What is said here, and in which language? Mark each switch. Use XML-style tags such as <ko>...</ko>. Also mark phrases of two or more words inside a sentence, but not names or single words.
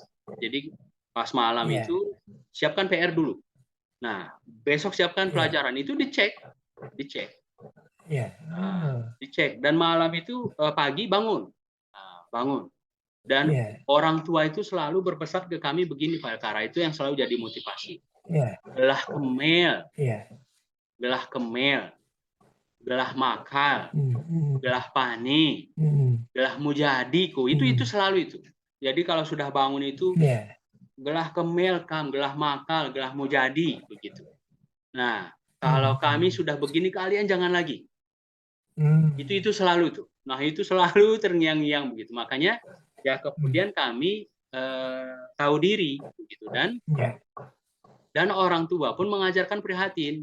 <id>Jadi pas malam itu siapkan PR dulu. Nah, besok siapkan pelajaran, itu dicek. Dicek. Dan malam itu pagi bangun. Dan orang tua itu selalu berpesan ke kami begini Pak Elkara, itu yang selalu jadi motivasi.</id> <btx>Gelah kemel, gelah makal, gelah pani, gelah mujadiku,</btx> <id>itu selalu itu.</id> <btx>Jadi kalau sudah bangun itu gelah kemel, gelah makal, gelah mujadi,</btx> <id>begitu. Nah, kalau kami sudah begini, kalian jangan lagi. Itu selalu itu. Nah, itu selalu terngiang-ngiang begitu. Makanya ya kemudian kami tahu diri begitu, dan orang tua pun mengajarkan prihatin.</id>